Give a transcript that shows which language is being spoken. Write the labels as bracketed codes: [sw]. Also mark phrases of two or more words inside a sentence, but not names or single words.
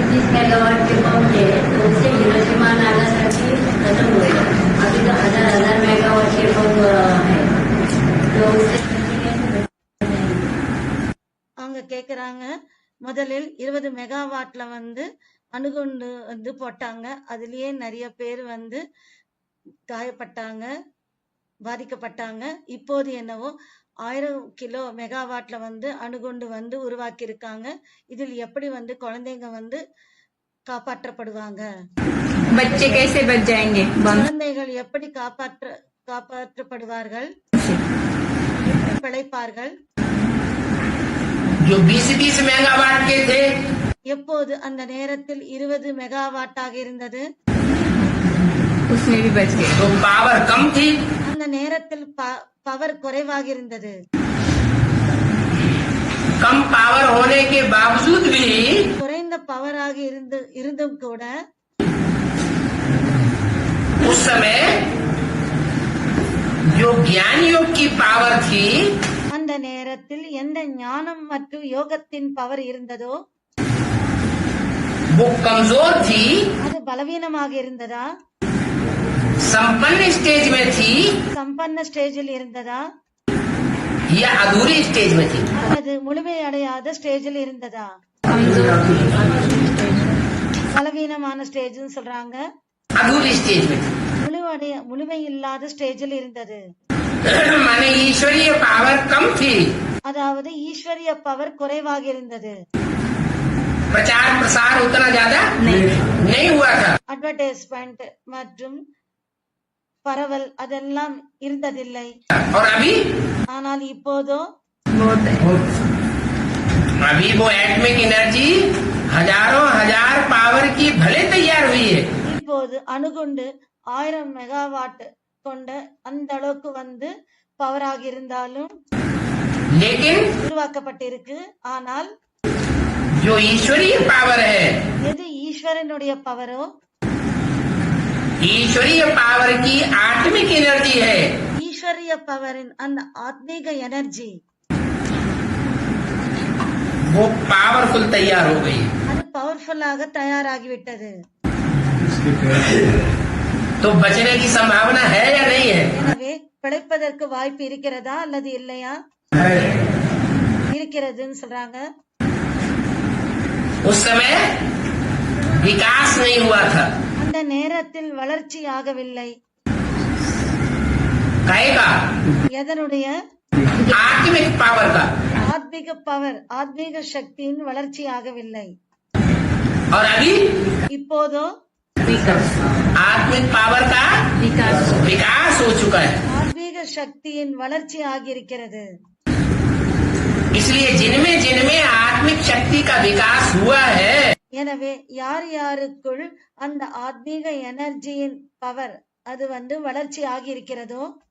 [mr] मेगावॉटचे पंप जे आहे [hi] तो उसे हिरोशिमा नागासाकी खत्म हुए अभी तो हजार हजार मेगावॉट के पंप है तो उसे [ta] அவங்க கேக்குறாங்க முதலில் 20 மெகாவாட்ல அணுகுண்டு போட்டாங்க. அதுலயே நிறைய பேர் காயப்பட்டாங்க, பாதிக்கப்பட்டாங்க. இப்போது என்னவோ 1000 [en] kilo megawatt [ta] அணுகுண்டு உருவாக்கி இருக்காங்க. இதில் எப்படி குழந்தைங்க காப்பாற்றப்படுவாங்க? [hi] बच्चे कैसे बच जाएंगे? [ta] குழந்தைகள் எப்படி காப்பாற்றப்படுவார்கள்? பிழைப்பார்கள்? [hi] जो 20-20 मेगावाट के थे [ta] எப்போது அந்த நேரத்தில் 20 மெகாவாட்டாக இருந்தது, [hi] उसमें भी बच गए। तो पावर कम थी, [ta] அந்த நேரத்தில் பவர் குறைவாக இருந்தது. [hi] कम पावर होने के बावजूद भी [ta] குறைந்த பவராக இருந்தும் கூட [hi] उस समय जो ज्ञान योग की पावर थी [ta] அந்த நேரத்தில் எந்த ஞானம் மற்றும் யோகத்தின் பவர் இருந்ததோ [hi] वो कमजोर थी, [ta] அது பலவீனமாக இருந்ததா? [hi] संपन्न स्टेज में थी [ta] சம்பன்ன ஸ்டேஜில் இருந்ததா? [hi] या अधूरी स्टेज में थी? [ta] அல்லது முழுமையடையாத ஸ்டேஜில் இருந்ததா? பலவீனமான ஸ்டேஜ்னு சொல்றாங்க. [hi] अधूरी स्टेज में थी [ta] முழுமை இல்லாத ஸ்டேஜில் இருந்தது. [hi] माने ईश्वरीय पावर कम थी, [ta] அதாவது ஈஸ்வரிய பவர் குறைவாக இருந்தது. [hi] प्रचार प्रसार उतना ज्यादा नहीं हुआ था। [ta] அட்வர்டைஸ்மெண்ட் மற்றும் பரவல் அதெல்லாம் இருந்ததில்லை. [hi] और अभी [ta] ஆனால் இப்போதோ [hi] अभी वो [en] atomic energy [hi] हजारों हजार पावर की भले तैयार हुई है, [ta] இப்போது அணுகுண்டு 1000 மெகாவாட் கொண்ட அந்த அளவுக்கு பவராக இருந்தாலும் [hi] लेकिन [ta] உருவாக்கப்பட்டிருக்கு. ஆனால் [hi] जो ईश्वरीय पावर है, [ta] எது ஈஸ்வரனுடைய பவரோ, [hi] ईश्वरीय पावर की आत्मिक एनर्जी है, [ta] ஈஸ்வரிய பவரின் அந்த ஆத்மீக எனர்ஜி [hi] वो पावरफुल तैयार हो गई। [ta] அது பவர்ஃபுல்லாக தயாராகிவிட்டது. [hi] तो बचने की संभावना है या नहीं है? [ta] எனவே பிழைப்பதற்கு வாய்ப்பு இருக்கிறதா அல்லது இல்லையா? இருக்கிறதுன்னு சொல்றாங்க. [hi] उस समय विकास नहीं हुआ था, [ta] அந்த நேரத்தில் வளர்ச்சி ஆகவில்லை. [hi] कहेगा [ta] எதனுடைய? [hi] आत्मिक पावर का। [ta] ஆத்மீக பவர், ஆத்மீக சக்தியின் வளர்ச்சி ஆகவில்லை. [hi] और अभी [ta] இப்போதோ [hi] आत्मिक पावर का विकास हो चुका है। [ta] ஆத்மீக சக்தியின் வளர்ச்சி ஆகியிருக்கிறது. [hi] इसलिए जिनमें जिनमें आत्मिक शक्ति का विकास हुआ है, [ta] எனவே யார் யாருக்குள் அந்த ஆத்மீக எனர்ஜியின் பவர் அது வளர்ச்சி ஆகியிருக்கிறதோ